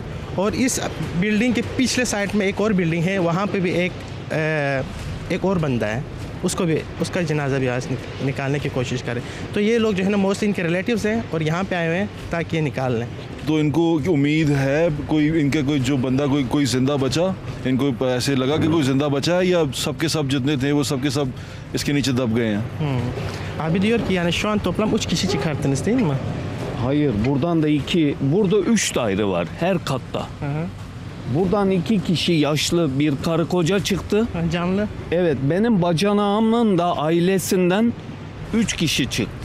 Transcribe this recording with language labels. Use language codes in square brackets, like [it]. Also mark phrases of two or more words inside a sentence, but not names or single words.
[ur] اور اس بلڈنگ کے پچھلے سائیڈ میں ایک اور بلڈنگ ہے، وہاں پہ بھی ایک اور بندہ ہے، اس کو بھی اس کا جنازہ بھی آج نکالنے کی کوشش کریں. تو یہ لوگ جو ہے نا موسٹلی ان کے ریلیٹوز ہیں اور یہاں پہ آئے ہوئے ہیں تاکہ یہ نکال لیں. تو ان کو امید ہے کوئی ان کا کوئی جو بندہ کوئی زندہ بچا? ان کو ایسے لگا کہ کوئی زندہ بچا ہے یا سب کے سب جتنے تھے وہ سب کے سب اس کے نیچے دب گئے ہیں? [tr] Abi diyor ki yani şu an toplam 3 kişi çıkarttınız değil mi? Hayır, buradan da 2, burada 3 daire var her katta. Buradan 2 kişi yaşlı bir karı koca çıktı. Canlı. Evet, benim bacanağımın da ailesinden 3 kişi çıktı.